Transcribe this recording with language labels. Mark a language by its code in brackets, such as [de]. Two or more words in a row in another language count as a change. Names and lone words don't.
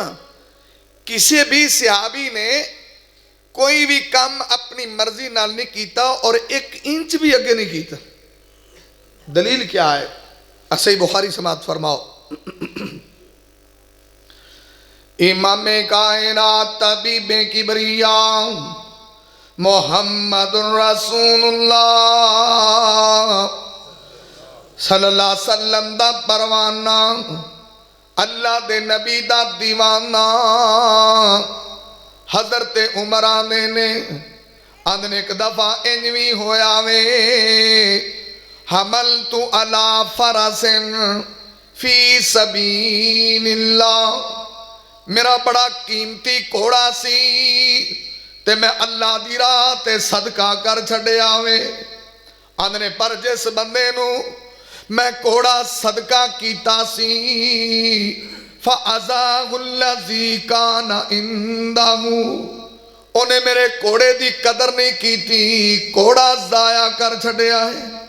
[pa] کسی بھی صحابی نے کوئی بھی کام اپنی مرضی نال نہیں کیتا اور 1 انچ بھی اگے نہیں کیتا. [ur] دلیل کیا ہے؟ صحیح بخاری سماعت فرماؤ. [pa] امامِ کائنات طبیبِ کبریا [ar] محمد رسول الله صلى الله عليه وسلم [pa] دا پروانہ، اللہ دے نبی دا دیوانہ. حضرت عمر آندے نے، آندے ایک دفعہ انج بھی ہویا وے, [ar] حملت على فرس في سبيل الله, [pa] میرا بڑا قیمتی گھوڑا سی تے میں اللہ دی راہ تے صدقہ کر چھڈیا وے. آندے پر جس بندے نوں میں گھوڑا صدقہ کیتا سی, [ar] فأضاعه الذي كان عنده, [ur] انہیں میرے گھوڑے کی قدر نہیں کی, [pa] گھوڑا ضائع کر چھڈیا ہے.